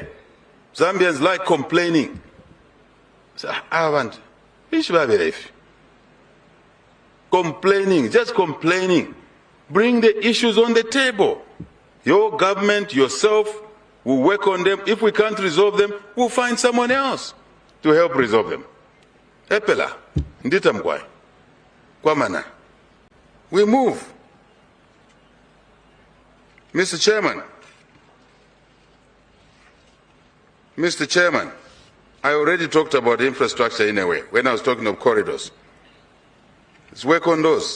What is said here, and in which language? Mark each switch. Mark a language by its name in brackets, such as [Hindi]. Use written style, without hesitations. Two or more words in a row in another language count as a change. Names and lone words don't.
[English] Zambians like complaining. So, I want complaining, just complaining. Bring the issues on the table. Your government, yourself, will work on them. If we can't resolve them, we'll find someone else to help resolve them. [Bemba] Epela, nditamkwai, kwamana. [English] We move. Mr. Chairman, I already talked about infrastructure in a way when I was talking of corridors. Let's work on those.